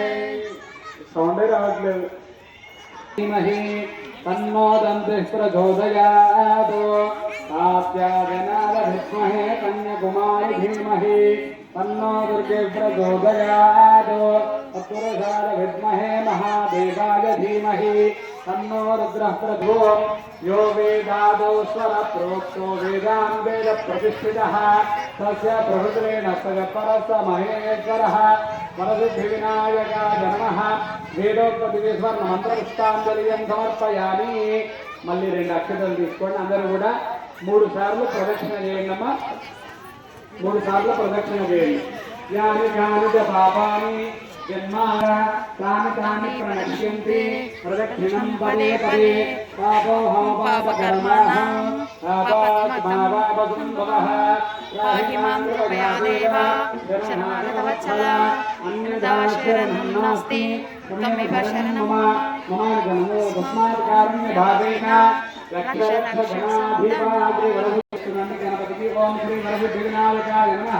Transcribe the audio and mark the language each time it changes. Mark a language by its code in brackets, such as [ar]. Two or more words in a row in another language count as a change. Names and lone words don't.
[te] సౌండే రావట్లేదు. [sa] ధీమహి తన్నో దంతిః ప్రచోదయాత్. కాత్యాయనాయ విద్మహే కన్యాకుమారి ధీమహి తన్నో దుర్గే ప్రచోదయాత్. తత్పురుషాయ విద్మహే మహాదేవాయ ధీమహి తన్నో రుద్రః ప్రచోదయాత్. यो वेदादौ स्वर प्रोक्तो वेदान् वेद प्रतिष्ठितः तस्य प्रभुत्वेन तस्य परस्य महेश्वरः वरसिद्धिविनायकाय नमः. వేదోక్తస్వర్ణ మంత్రపుష్పాంజలియం సమర్పయామి. [te] మళ్ళీ 2 అక్షతలు తీసుకోండి. అందరూ కూడా 3 సార్లు ప్రదక్షిణ చేయండి అమ్మా. 3 సార్లు ప్రదక్షిణ చేయండి. [sa] యాని కాని చ పాపాని జన్మాన తాని తాని ప్రణశ్యంతి ప్రదక్షిణం పదే పదే పాపోహం పాపకర్మణః పాపాత్మావాపసుంభవః రాహిమాం కృపయాదేవ శరణాగతవత్సల అన్యదాశరణం నాస్తి త్వమేవ శరణం మమ గణో తస్మాత్ కారుణ్య భావేన రక్ష రక్ష గణాధిపాద్రి వరసిద్ధినాథ [te] గణపతికి [sa] ఓం శ్రీ వరసిద్ధివినాయకాయ నమః.